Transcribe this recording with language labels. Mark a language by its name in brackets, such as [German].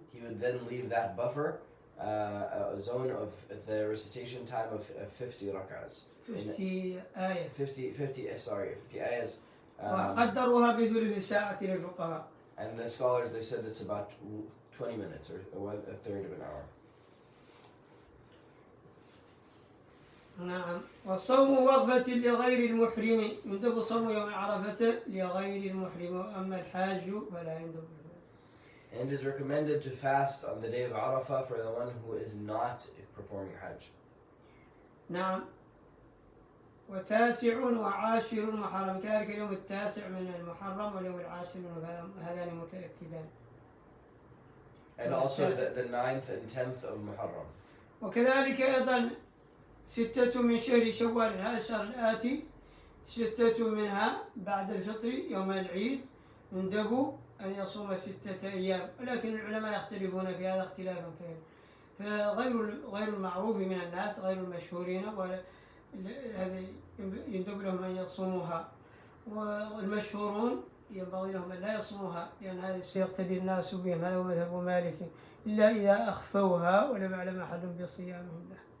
[English] He would then leave that buffer, a zone of the recitation time of 50 rak'ahs. [Arabic] 50 آية. [English] 50 ayahs. [Arabic] وقدروها بثلث ساعة للفقهاء. [English] And the scholars, they said it's about 20 minutes or a third of an hour. [Arabic] نعم. والصوم وقفة لغير المحرم، يندب صوم يوم عرفة لغير المحرم، أما الحاج فلا يندب. [English] And it is recommended to fast on the day of Arafah for the one who is not performing Hajj. [Arabic] نعم. وتاسع وعاشر محرم، كذلك اليوم التاسع من المحرم واليوم العاشر من هذان متأكدان. [English] And also the 9th and 10th of Muharram. [Arabic] وكذلك أيضا 6 من شهر شوال، هذا الشهر الآتي، 6 منها بعد الفطر يوم العيد، يندب أن يصوم 6 أيام، ولكن العلماء يختلفون في هذا اختلافا كثيرا. فغير المعروف من الناس، غير المشهورين، هذا يندب لهم أن يصوموها، والمشهورون ينبغي لهم أن لا يصوموها، لأن هذا سيقتدي الناس بهم، هذا هو مذهب مالك، إلا إذا أخفوها ولم يعلم أحد بصيامهم له.